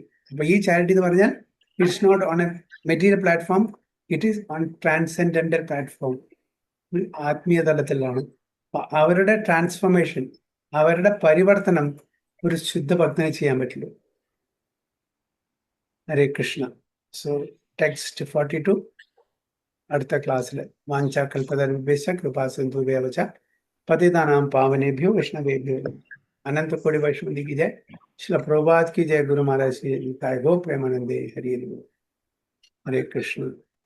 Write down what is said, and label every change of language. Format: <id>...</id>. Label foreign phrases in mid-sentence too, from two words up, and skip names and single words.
<ml>അപ്പൊ ഈ ചാരിറ്റി എന്ന് പറഞ്ഞാൽ</ml> <en>it's not on a material platform, it is on transcendental platform.</en> <ml>ആത്മീയ തലത്തിലാണ്. അവരുടെ ട്രാൻസ്ഫോർമേഷൻ, അവരുടെ പരിവർത്തനം ഒരു ശുദ്ധ ഭക്തനെ ചെയ്യാൻ പറ്റുള്ളൂ.</ml> <sa>ഹരേ കൃഷ്ണ.</sa> <en>so text</en> <ml>42 അടുത്ത ക്ലാസ്സിൽ.</ml> <sa>വാഞ്ചാകൽപതരുഭ്യശ്ച കൃപാസിന്ധുഭ്യവച പതിതാനാം പാവനേഭ്യോ വൈഷ്ണവേഭ്യോ</sa> <hi>अनंत कोटि वैष्णवी की जय। श्रील प्रभुपाद की जय। गुरु महाराज की जय। गो प्रेमानंदे।</hi> <sa>हरि हरे कृष्ण।</sa>